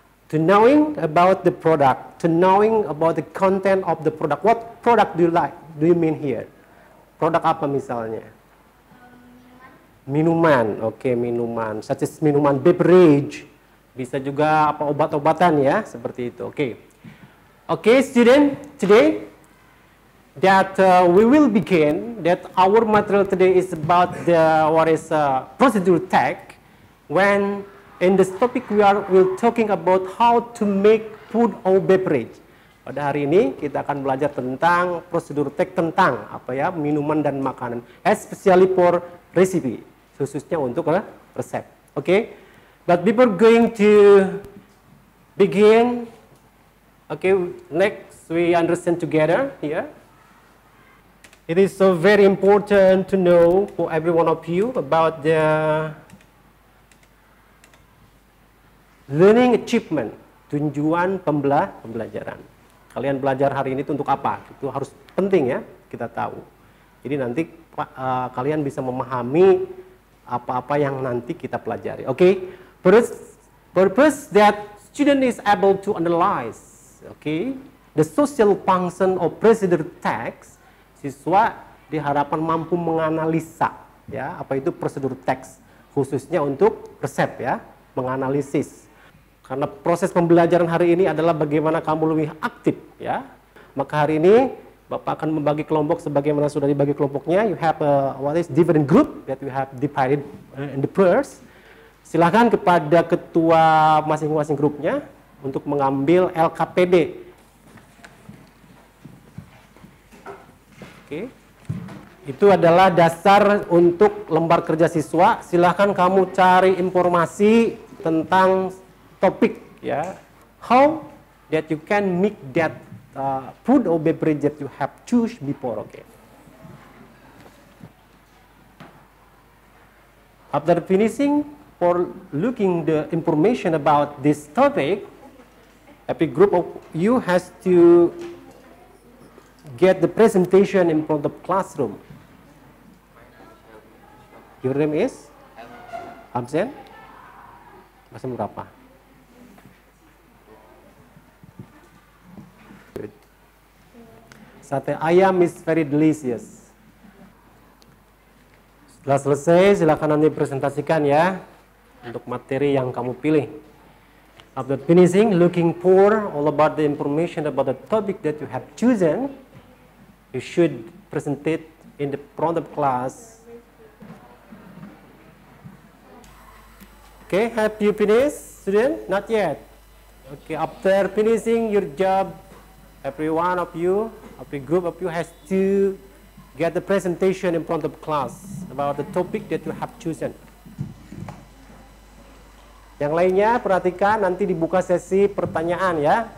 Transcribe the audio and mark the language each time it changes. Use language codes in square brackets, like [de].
[en] To knowing about the product, to knowing about the content of the product. What product do you like? Do you mean here? [id] Produk apa misalnya? Minuman. Oke, minuman. [en] Such as minuman beverage. [id] Bisa juga apa obat-obatan ya, seperti itu. Oke. [en] Oke, student, today that we will begin that our material today is about the procedure tag when in this topic we're talking about how to make food or beverage. [id] Pada hari ini kita akan belajar tentang prosedur tag tentang apa ya, minuman dan makanan, [en] especially for recipe, [id] khususnya untuk resep. Okay? [en] But before going to begin, okay, next we understand together here. It is so very important to know for every one of you about the learning achievement, [id] tujuan pembelajaran. Kalian belajar hari ini itu untuk apa? Itu harus penting ya, kita tahu. Jadi nanti kalian bisa memahami apa-apa yang nanti kita pelajari. [en] Oke, purpose that student is able to analyze, okay, the social function of procedure text. [id] Siswa diharapkan mampu menganalisa, ya, apa itu prosedur teks, khususnya untuk resep ya, menganalisis. Karena proses pembelajaran hari ini adalah bagaimana kamu lebih aktif ya. Maka hari ini Bapak akan membagi kelompok sebagaimana sudah dibagi kelompoknya. [en] You have different group that you have divided in the pairs. [id] Silakan kepada ketua masing-masing grupnya untuk mengambil LKPD. Oke. Itu adalah dasar untuk lembar kerja siswa. Silakan kamu cari informasi tentang topik ya, [en] how that you can make that food or beverage that you have choose before. Okay. After finishing for looking the information about this topic, every group of you has to get the presentation in front of the classroom. Your name is? [id] Absen? Masa berapa? [en] Sate ayam is very delicious. [id] Setelah selesai, silakan nanti presentasikan ya untuk materi yang kamu pilih. [en] After finishing, looking for all about the information about the topic that you have chosen, you should present it in the front of class. Okay, have you finished, student? Not yet. Okay, after finishing your job, Every one of you, every group of you has to get the presentation in front of class about the topic that you have chosen. [id] Yang lainnya perhatikan, nanti dibuka sesi pertanyaan ya.